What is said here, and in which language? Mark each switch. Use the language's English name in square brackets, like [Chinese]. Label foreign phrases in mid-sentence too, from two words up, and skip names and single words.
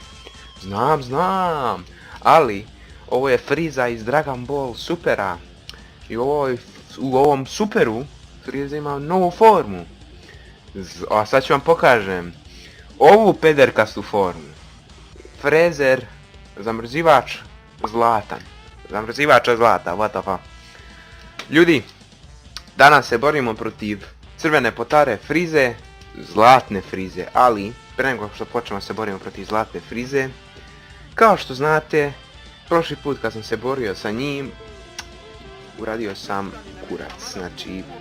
[Serbian] Znam, ali ovo je Friza iz Dragon Ball Supera i u ovom Superu Friza ima novu formu. A sad ću vam pokažem ovu pederkastu formu. Frezer, zamrzivač zlatan. Zamrzivača zlata, [English] what the fuck. [Serbian] Ljudi, danas se borimo protiv crvene potare Frize, zlatne Frize, ali pre nego što počnemo se borimo protiv zlatne Frize, kao što znate, prošli put kad sam se borio sa njim, uradio sam kurac, znači